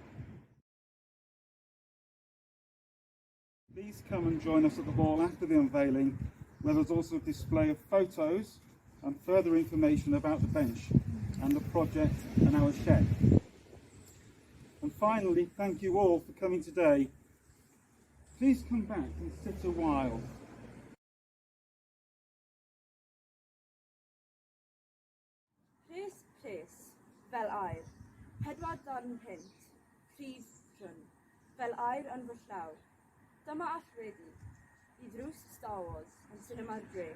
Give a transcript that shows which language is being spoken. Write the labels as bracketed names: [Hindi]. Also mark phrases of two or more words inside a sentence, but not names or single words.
[English] Please come and join us at the hall after the unveiling, where there's also a display of photos and further information about the bench and the project and our shed. And finally, thank you all for coming today. Please come back and sit a while. [Welsh] Pres, fel air, 4 darn punt, prif rhan, fel air yn fy llaw. Dyma allweddau I drws Star Wars yn Cinema'r Dref.